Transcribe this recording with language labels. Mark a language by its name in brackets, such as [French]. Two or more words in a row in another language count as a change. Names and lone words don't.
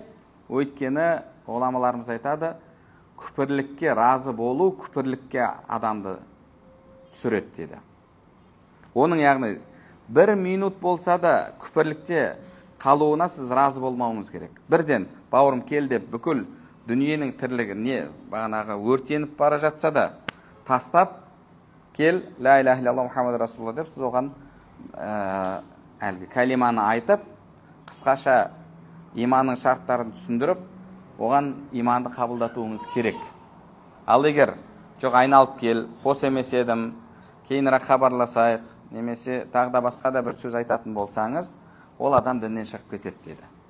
[Kazakh] Өйткені ғұламаларымыз айтады, күпірлікке разы болу, күпірлікке адамды түсіреді деді. Оның яғни бір минут болса да күпірлікте қалуына сіз разы болмауыңыз керек. Бірден бауырым кел деп бүкіл дүниенің тірлігі не бағанағы өртеніп бара жатса да тастап кел, [Arabic] لا إله إلا الله محمد رسول الله [Kazakh] деп сіз оған әлгі калиманы айтып, қысқаша иманның шарттарын түсіндіріп, оған иманды қабылдатуыңыз керек. Ал егер жоқ айналып кел, бос емес едім, кейінірек хабарласайық, немесе тағы да басқа да бір сөз айтатын болсаңыз, ол адам діннен шығып кетеді деді.